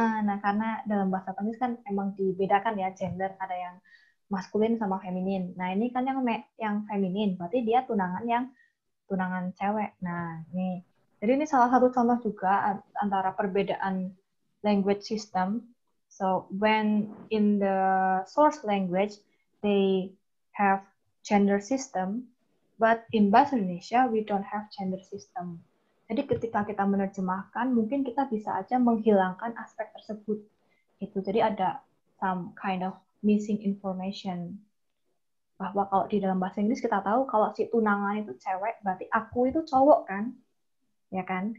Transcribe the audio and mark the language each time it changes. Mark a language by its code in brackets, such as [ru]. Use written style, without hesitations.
[id] Nah, karena dalam bahasa Inggris kan emang dibedakan ya gender, ada yang maskulin sama feminin. Nah, ini kan yang feminin, berarti dia tunangan cewek. Nah, ini. Jadi ini salah satu contoh juga antara perbedaan [en] language system. So, when in the source language, they have gender system, but in Bahasa Indonesia, we don't have gender system. [id] Jadi ketika kita menerjemahkan, mungkin kita bisa aja menghilangkan aspek tersebut. Gitu. Jadi ada [en] some kind of missing information. [id] Bahwa kalau di dalam bahasa Inggris kita tahu kalau si tunangan itu cewek, berarti aku itu cowok kan? Ya kan?